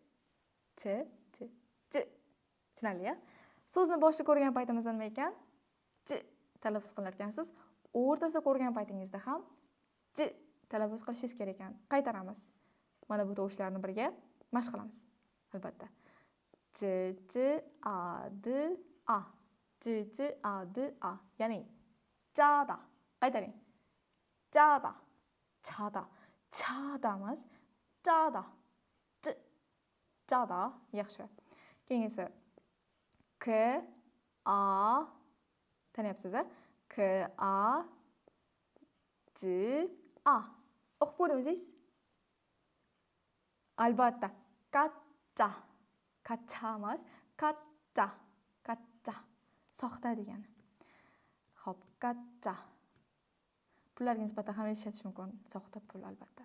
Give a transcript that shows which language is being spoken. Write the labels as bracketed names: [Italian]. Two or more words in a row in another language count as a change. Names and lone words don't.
[Uzbek] Tushunarli-a? So'zni boshida ko'rgan paytimizda nima ekan? Ch talaffuz qilar ekansiz. O'rtasida ko'rgan paytingizda ham ch talaffuz qilishingiz kerak ekan. Qaytaramiz. Mana bu tovushlarni birga mashq qilamiz. Albatta. Ch, a, d, a. Ch, a, d, a. Ya'ni chada. Qaytaring. Chada. Chada emas, chada. Chada. Yaxshi. Keyingisi k, a. Taniyapsiz-a? K, a, j, a. O'qib ko'ring o'zingiz. Albatta. Katta. Katta emas, katta. Katta. Soxta degani. Xo'p, katta. Pullarga nisbatan ham ishlatish mumkin. Soxta pul albatta.